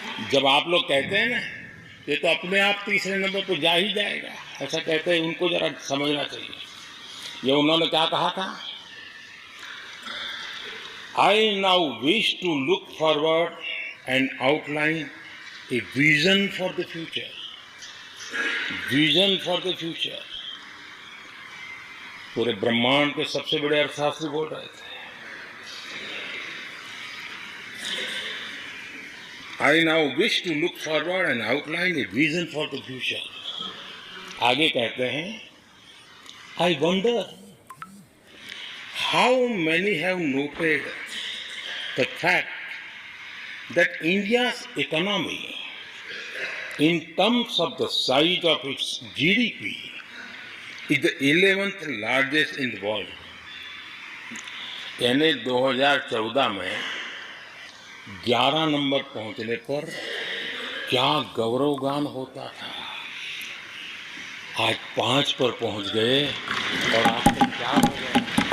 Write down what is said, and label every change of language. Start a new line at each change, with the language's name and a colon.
Hindi: जब आप लोग कहते हैं ना ये तो अपने आप तीसरे नंबर पर जा ही जाएगा, ऐसा कहते हैं, उनको जरा समझना चाहिए। ये उन्होंने क्या कहा था,
English: I now wish to look forward and outline a vision for the future. Vision for the future.
Hindi: पूरे ब्रह्मांड के सबसे बड़े अर्थशास्त्री बोल रहे थे।
English: I now wish to look forward and outline a vision for the future.
Hindi: आगे कहते हैं,
English: I wonder how many have noted the fact that India's economy, in terms of the size of its GDP, is the 11th largest in the world.
Hindi: यानी 2014 में 11 number पहुंचने पर क्या गौरवगान होता था। आज 5 पर पहुंच गए और आपको क्या हो गया।